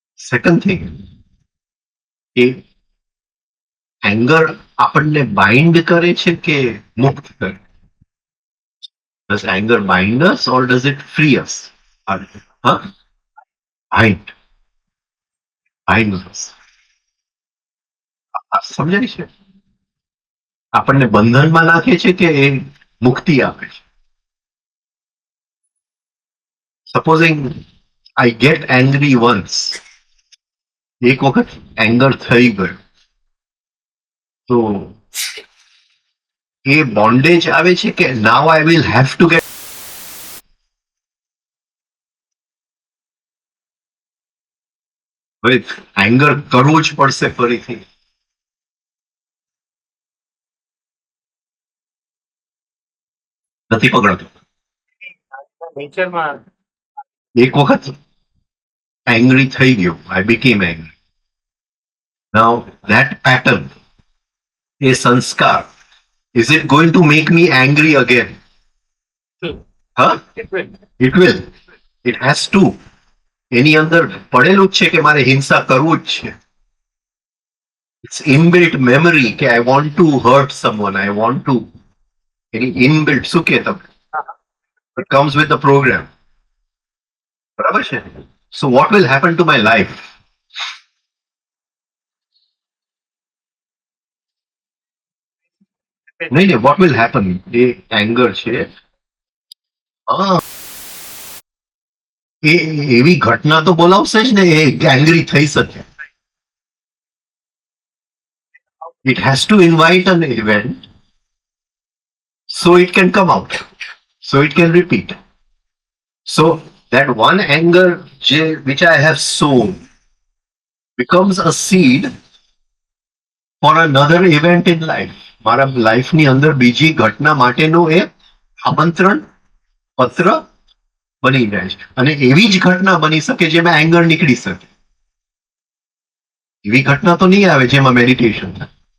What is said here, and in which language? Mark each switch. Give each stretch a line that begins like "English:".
Gujarati: Second thing કે anger આપણને bind કરે છે કે મુક્ત કરે?
English: Does anger bind us or does it free us? Huh? Bind. Bind us.
Gujarati: સમજાય છે? આપણને બંધનમાં નાખે છે કે એ મુક્તિ આપે છે? Supposing
English: I get angry once.
Gujarati: એક વખત એંગર થઈ ગયો તો એ બોન્ડેજ આવે છે કે
English: now I will have to get
Gujarati: હવે એંગર કરવું જ પડશે ફરીથી. નથી પકડાતું. નેચરમાં એક વખત એંગ્રી થઈ ગયો,
English: I became angry. Now that pattern,
Gujarati: એ સંસ્કાર,
English: is it going to make me angry again? Huh? it will. It will. It has to.
Gujarati: એની અંદર પડેલું જ છે કે મારે હિંસા કરવું જ છે.
English: It's inbuilt memory કે I want to hurt someone, I want to.
Gujarati: Any inbuilt શું કે તમે?
English: It comes with the program.
Gujarati: બરાબર છે?
English: So what will happen to my life? નહીં, what will happen?
Gujarati: A anger છે. હા, એ એવી ઘટના તો બોલાવશે જ ને એ એંગ્રી થઈ શકે.
English: It has to invite an event so it can come out, so it can repeat. So that one anger which I have sown becomes a seed for another event in life.
Gujarati: મારા લાઈફની અંદર બીજી ઘટના માટેનો એ આમંત્રણ પત્ર બની જાય છે અને એવી જ ઘટના બની શકે જેમાં એંગર નીકળી શકે. એવી ઘટના તો નહીં આવે જેમાં મેડિટેશન થાય.